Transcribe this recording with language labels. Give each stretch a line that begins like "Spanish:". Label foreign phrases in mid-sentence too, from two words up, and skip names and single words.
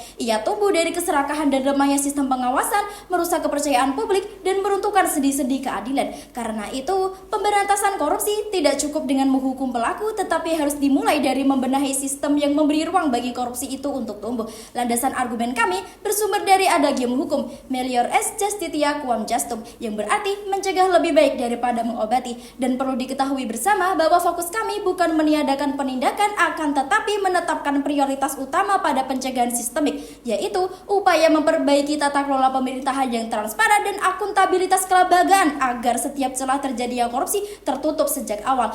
Indonesian: Ia tumbuh dari keserakahan dan lemahnya sistem pengawasan, merusak kepercayaan publik, dan meruntuhkan sendi-sendi keadilan. Karena itu, pemberantasan korupsi tidak cukup dengan menghukum pelaku, tetapi harus dimulai dari membenahi sistem yang memberi ruang bagi korupsi itu untuk tumbuh. Landasan argumen kami bersumber dari adagium hukum,
Latin: melior est justitia quam justum,
Indonesian: yang berarti mencegah lebih baik daripada mengobati. Dan perlu diketahui bersama bahwa fokus kami bukan meniadakan penindakan, akan tetapi menetapkan prioritas utama pada pencegahan sistemik, yaitu upaya memperbaiki tata kelola pemerintahan yang transparan dan akuntabilitas kelembagaan agar setiap celah terjadinya korupsi tertutup sejak awal.